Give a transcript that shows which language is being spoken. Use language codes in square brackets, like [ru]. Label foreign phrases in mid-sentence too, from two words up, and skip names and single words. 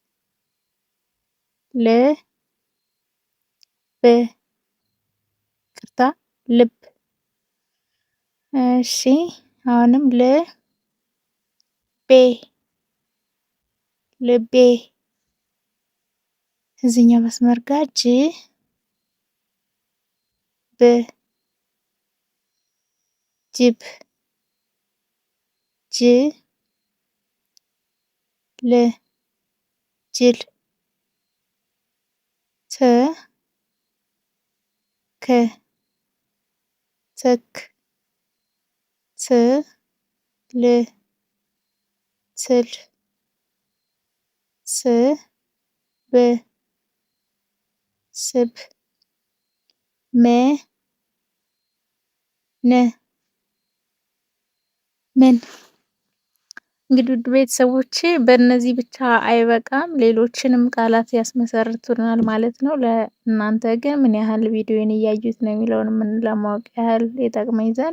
[am] ልብ። እሺ አሁንም ልቤ። እዚህኛው መስመር ጋር ጅብ። ጅ ል ጅል ት ክ ትክ ት ል ትል ስ ብ ስብ መ ን ምን። እንግዲህ ውድ ቤተሰቦቼ በእነዚህ ብቻ አይበቃም፣ ሌሎችንም ቃላት ያስመሰርቱናል ማለት ነው። ለእናንተ ግን ምን ያህል ቪዲዮን እያዩት ነው የሚለውን ምን ለማወቅ ያህል የጠቅመኝ ዘንድ